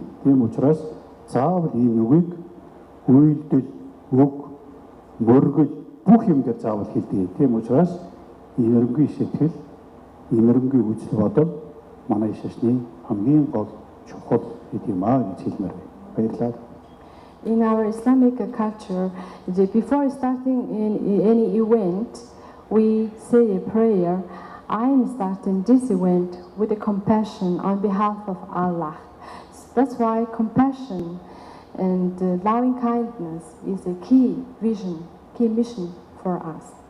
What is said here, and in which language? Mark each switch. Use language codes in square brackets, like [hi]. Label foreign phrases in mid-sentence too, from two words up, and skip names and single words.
[mn] Тийм учраас заавал энэ үгийг үйлдэл, үг, мөргөл бүх юм дээр заавал хэлдэг. Тийм учраас инэрэнгүй сэтгэл, инэрэнгүй үзэл бодол манай шашны хамгийн гол чухал гэдэг юм аа гэж хэлмээр байна. Баярлалаа. [en] In our Islamic culture, before starting any event, we say a prayer. I am starting this event with a compassion on behalf of Allah. That's why compassion and loving kindness is a key vision, key mission for us.